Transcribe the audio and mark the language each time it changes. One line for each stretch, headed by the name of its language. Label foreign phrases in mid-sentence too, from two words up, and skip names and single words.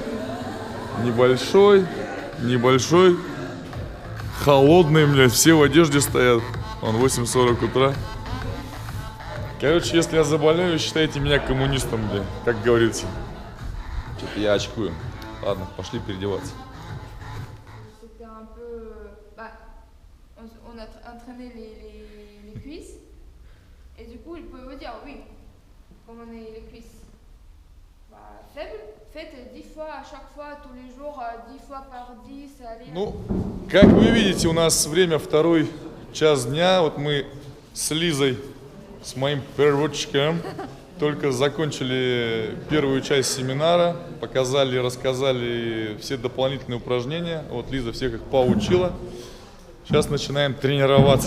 Russian: Небольшой, холодный, блядь, все в одежде стоят. Он 8:40 утра. Короче, если я заболею, считайте меня коммунистом, блядь, как говорится. Что-то я очкую. Ладно, пошли переодеваться.
French: C'était un peu. Bah, on a entraîné les cuisses. Et du coup, il peut vous dire oui, comme on est les cuisses faibles, faites 10 fois à chaque fois, tous les jours, 10 fois par 10. Allez.
Russian: Ну, как вы видите, у нас время 2-й час дня. Вот мы с Лизой, с моим переводчиком, только закончили первую часть семинара, показали, рассказали все дополнительные упражнения. Вот Лиза всех их поучила. Сейчас начинаем тренироваться.